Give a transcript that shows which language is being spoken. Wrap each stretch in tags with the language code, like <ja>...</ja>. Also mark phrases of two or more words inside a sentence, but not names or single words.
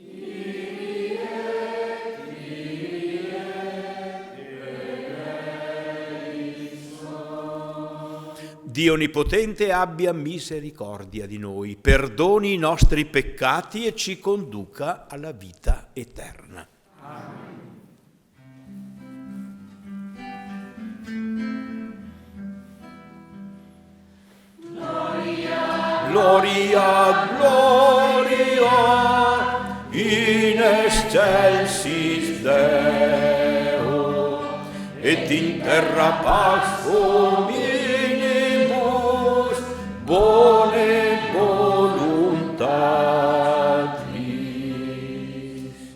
<it>Dio Onnipotente abbia misericordia di noi, perdoni i nostri peccati e ci conduca alla vita eterna. Amen.</it> <la>Gloria, gloria, gloria, in excelsis Deo, et in terra pax hominibus, bone voluntatis.</la>